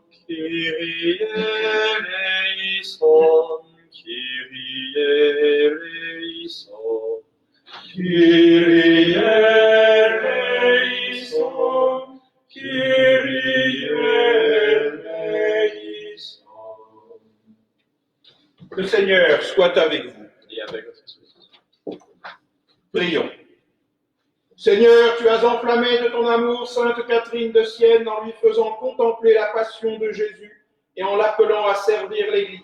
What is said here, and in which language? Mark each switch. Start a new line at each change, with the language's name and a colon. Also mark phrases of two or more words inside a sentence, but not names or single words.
Greek: Kyrie eleison, Kyrie eleison. Kyrie eleison, Kyrie eleison.
French: Le Seigneur soit avec vous. Et avec votre esprit. Prions. Seigneur, tu as enflammé de ton amour Sainte Catherine de Sienne en lui faisant contempler la passion de Jésus et en l'appelant à servir l'Église.